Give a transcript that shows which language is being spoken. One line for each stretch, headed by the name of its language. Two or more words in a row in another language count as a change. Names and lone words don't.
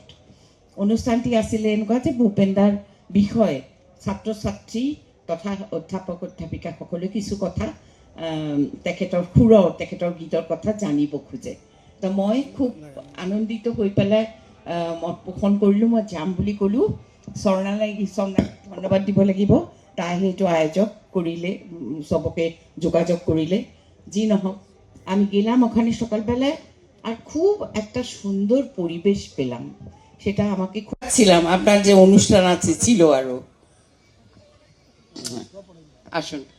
Assamese: অনুষ্ঠানটি আছিলে এনেকুৱা যে ভূপেন্দাৰ বিষয়ে ছাত্ৰ ছাত্ৰী তথা অধ্যাপক অধ্যাপিকাসকলে কিছু কথা তেখেতৰ গীতৰ কথা জানিব খোজে। তো মই খুব আনন্দিত হৈ পেলাই মত পোষণ কৰিলোঁ, মই যাম বুলি ক'লোঁ। স্বৰ্ণালী ধন্যবাদ দিব লাগিব, তাই সেইটো আয়োজক কৰিলে, সবকে যোগাযোগ কৰিলে। যি নহওক
Bangla: আমি গেলাম ওখানে সকালবেলায়, আর খুব একটা সুন্দর পরিবেশ পেলাম। সেটা আমাকে খুঁজছিলাম, আপনার যে অনুষ্ঠান আছে ছিল আরো। আসুন।